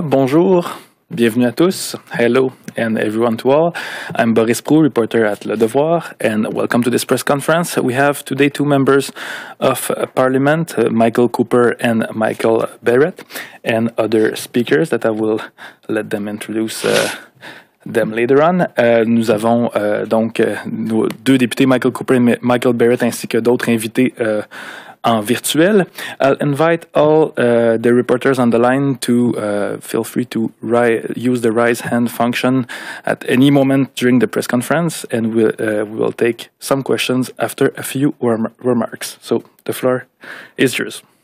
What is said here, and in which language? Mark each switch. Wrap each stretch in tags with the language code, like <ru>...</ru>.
<fr>Bonjour, bienvenue à tous.</fr> <en>Hello and everyone to all. I'm Boris Prou, reporter at Le Devoir, and welcome to this press conference. We have today two members of Parliament, Michael Cooper and Michael Barrett, and other speakers that I will let them introduce them later on.</en> <fr>Nous avons donc nos deux députés, Michael Cooper et Michael Barrett, ainsi que d'autres invités en virtuel.</fr> <en>I'll invite all the reporters on the line to feel free to use the raise hand function at any moment during the press conference, and we will take some questions after a few remarks. So the floor is yours.</en>